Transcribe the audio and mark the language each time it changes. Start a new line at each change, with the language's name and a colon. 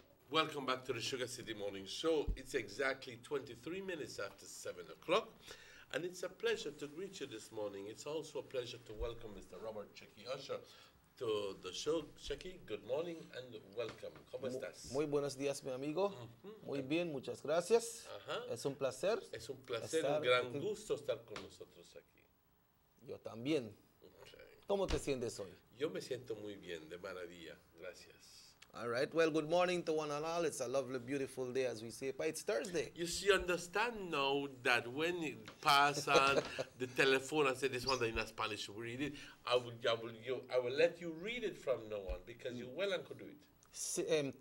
English: Welcome back to the Sugar City Morning Show. It's exactly 23 minutes after 7 o'clock, and it's a pleasure to greet you this morning. It's also a pleasure to welcome Mr. Robert Checky Usher to the show. Checky, good morning and welcome.
Spanish: ¿Cómo estás? Muy buenos días, mi amigo. Muy bien, muchas gracias. Es un placer. Es un placer, un gran gusto estar con nosotros aquí. Yo también.
English: Okay.
Spanish: ¿Cómo te sientes hoy? Yo me siento muy bien, de maravilla. Gracias.
English: All right. Well, good morning to one and all. It's a lovely, beautiful day, as we say. But it's Thursday. You see, understand now that when you pass on the telephone and say this one in Spanish, read it, I will let you read it from now on because you well and could do it.